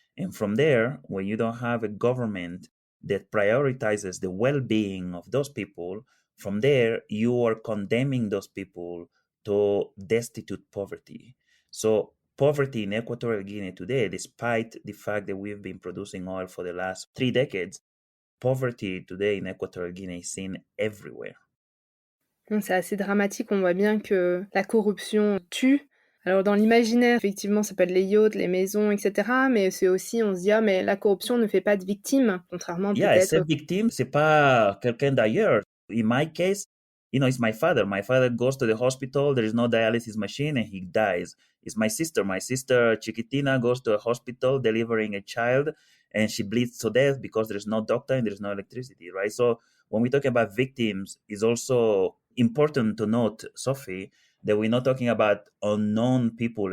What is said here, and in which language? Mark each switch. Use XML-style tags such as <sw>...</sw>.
<en>And from there, when you don't have a government that prioritizes the well-being of those people, from there you are condemning those people to destitute poverty. So poverty in Equatorial Guinea today, despite the fact that we've been producing oil for the last 3 decades, poverty today in Equatorial Guinea is seen everywhere.</en> <fr>C'est assez dramatique, on voit bien que la corruption tue. Alors dans l'imaginaire, effectivement, ça peut être les yachts, les maisons, etc. Mais c'est aussi, on se dit, ah, mais la corruption ne fait pas de victimes, contrairement</fr> <en>Yeah,</en> <fr>peut-être... cette victime, c'est pas quelqu'un d'ailleurs.</fr> <en>In my case, it's my father. My father goes to the hospital, there is no dialysis machine, and he dies. It's my sister. My sister, Chiquitina, goes to a hospital delivering a child, and she bleeds to death because there's no doctor and there's no electricity, right? So when we talk about victims, it's also important to note, Sophie, that we're not talking about unknown people.</en>